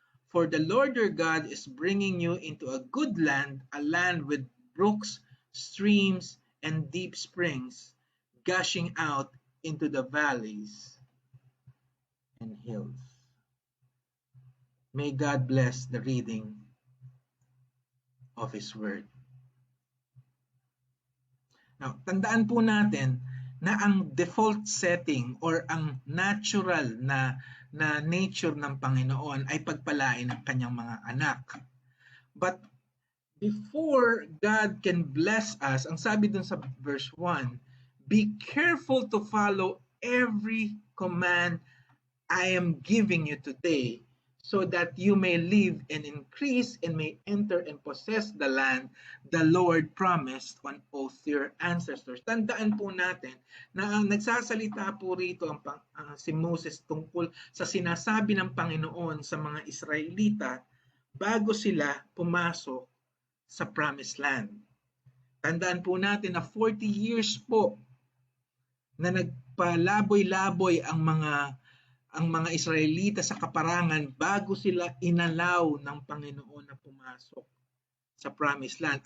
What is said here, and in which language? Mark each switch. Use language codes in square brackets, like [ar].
[en] For the Lord your God is bringing you into a good land, a land with brooks, streams, and deep springs, gushing out into the valleys and hills. May God bless the reading of His Word. [tl] Now, tandaan po natin na ang default setting or ang natural na nature ng Panginoon ay pagpalain ang kanyang mga anak. [en] But before God can bless us, [tl] ang sabi dun sa verse 1, [en] be careful to follow every command I am giving you today, so that you may live and increase and may enter and possess the land the Lord promised on oath to your ancestors. [tl] Tandaan po natin na ang nagsasalita po rito si Moses tungkol sa sinasabi ng Panginoon sa mga Israelita bago sila pumasok sa promised land. Tandaan po natin na 40 years po na nagpalaboy-laboy ang mga Israelita sa kaparangan bago sila inalaw ng Panginoon na pumasok sa Promised Land.